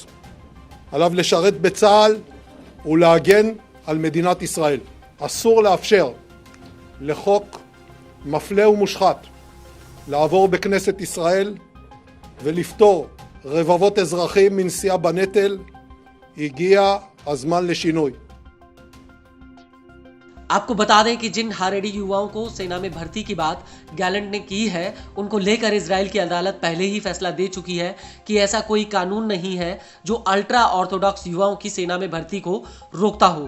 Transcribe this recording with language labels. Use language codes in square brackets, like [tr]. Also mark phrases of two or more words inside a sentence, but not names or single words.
[he] עליו לשרת בצה"ל ולהגן על מדינת ישראל. אסור לאפשר לחוק מפלה ומושחת לעבור בכנסת ישראל ולפטור רבבות אזרחים מנשיאה בנטל. הגיע הזמן לשינוי. [hi] आपको बता दें कि जिन हारेडी युवाओं को सेना में भर्ती की बात गैलेंट ने की है, उनको लेकर इजराइल की अदालत पहले ही फैसला दे चुकी है कि ऐसा कोई कानून नहीं है जो [en] ultra orthodox [hi] युवाओं की सेना में भर्ती को रोकता हो।